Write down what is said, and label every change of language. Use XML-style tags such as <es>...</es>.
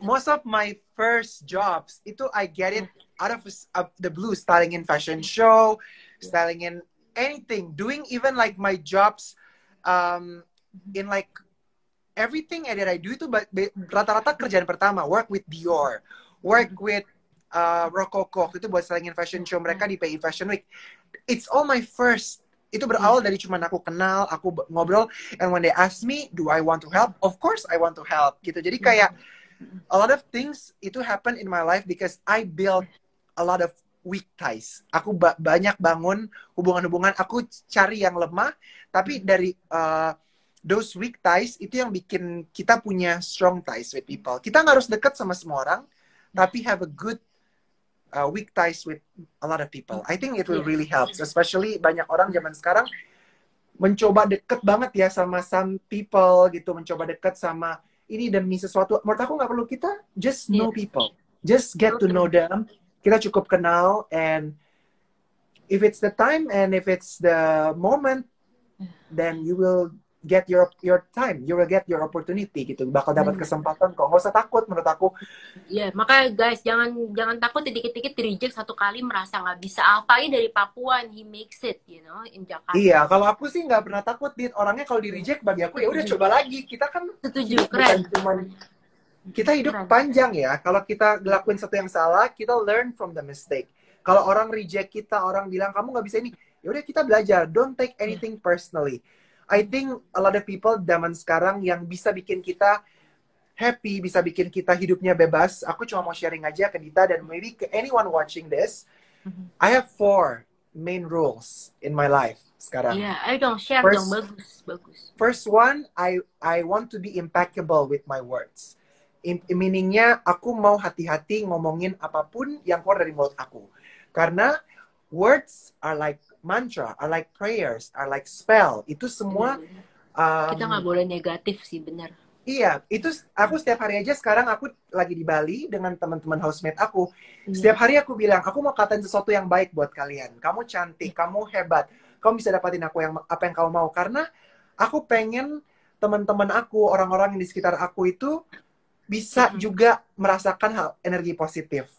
<en>most of my first jobs</en> <id>itu</id> <en>I get it out of the blue, styling in fashion show, styling in anything, doing even like my jobs in like everything that I do</en> <id>itu rata-rata kerjaan pertama,</id> <en>work with Dior, work with Rococo,</en> <id>itu buat</id> <en>styling in fashion show</en> <id>mereka di</id> <en>PI Fashion Week. It's all my first.</en> <id>Itu berawal dari cuman aku kenal, aku ngobrol,</id> <en>and when they ask me, do I want to help? Of course I want to help,</en> <id>gitu. Jadi kayak</id> <en>a lot of things</en> <id>itu</id> <en>happen in my life because I built a lot of weak ties.</en> <id>Aku banyak bangun hubungan-hubungan, aku cari yang lemah, tapi dari</id> <en>those weak ties</en> <id>itu yang bikin kita punya</id> <en>strong ties with people.</en> <id>Kita nggak harus deket sama semua orang, tapi</id> <en>have a good weak ties with a lot of people. I think it will really help, especially</en> <id>banyak orang zaman sekarang mencoba deket banget ya sama</id> <en>some people</en> <id>gitu, mencoba deket sama ini demi sesuatu. Menurut aku nggak perlu, kita</id> <en>just know people, just get to know them.</en> <id>Kita cukup kenal,</id> <en>and if it's the time and if it's the moment, then you will get your time, you will get your opportunity</en> <id>gitu, bakal dapat kesempatan kok, nggak usah takut menurut aku. Ya, makanya guys, jangan takut dikit-dikit di reject satu kali merasa nggak bisa.</id> <en>Alfanya dari Papua, and he makes it, you know, in Jakarta.</en> <id>Iya, kalau aku sih nggak pernah takut, Dit. Orangnya kalau di reject bagi aku ya udah coba lagi. Kita kan Setuju, bukan keren. cuman kita hidup panjang ya. Kalau kita ngelakuin sesuatu yang salah, kita</id> <en>learn from the mistake.</en> <id>Kalau orang reject kita, orang bilang kamu nggak bisa ini, ya udah kita belajar.</id> <en>Don't take anything personally. I think a lot of people</en> <id>zaman sekarang yang bisa bikin kita happy, bisa bikin kita hidupnya bebas. Aku cuma mau sharing aja ke Dita dan maybe ke</id> <en>anyone watching this. I have 4 main rules in my life</en> <id>sekarang. Iya, ayo dong share dong, bagus.</id> <en>First one, I want to be impeccable with my words.</en> <id>Meaningnya aku mau hati-hati ngomongin apapun yang keluar dari mulut aku. Karena</id> <en>words are like mantra, are like prayers, are like spell.</en> <id>Itu semua kita nggak boleh negatif sih, benar. Iya, itu aku setiap hari aja sekarang aku lagi di Bali dengan teman-teman housemate aku. Setiap hari aku bilang, aku mau katain sesuatu yang baik buat kalian. Kamu cantik, kamu hebat, kamu bisa dapatin aku apa yang kamu mau. Karena aku pengen teman-teman aku, orang-orang di sekitar aku itu bisa juga merasakan energi positif.</id>